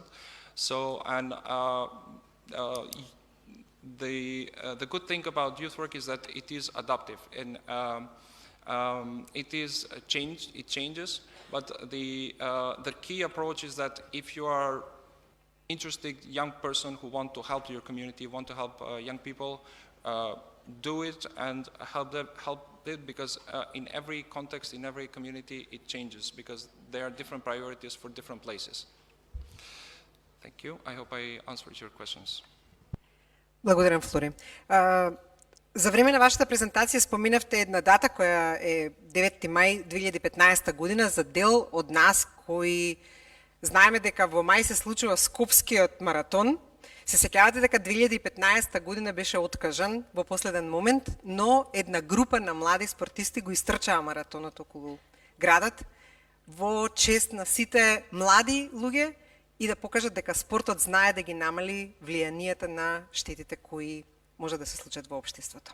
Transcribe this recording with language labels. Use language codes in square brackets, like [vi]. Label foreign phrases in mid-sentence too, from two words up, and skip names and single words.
[en] So, and the good thing about youth work is that it is adaptive, and it is changed, it changes, but the key approach is that if you are interested young person who want to help your community, want to help young people, do it and help it, because in every context, in every community, it changes, because there are different priorities for different places. Thank you. I hope I answered your questions. [mk] Благодарам, Флори. За време на вашата презентација споминавте една дата која е 9 мај 2015 година за дел од нас кои знаеме дека во мај се случува Скопскиот маратон. Се сеќавате дека 2015 година беше откажан во последен момент, но една група на млади спортисти го истрчаа маратонот околу градот во чест на сите млади луѓе и да покажат дека спортот знае да ги намали влијанието на штетите кои може да се случат во општеството.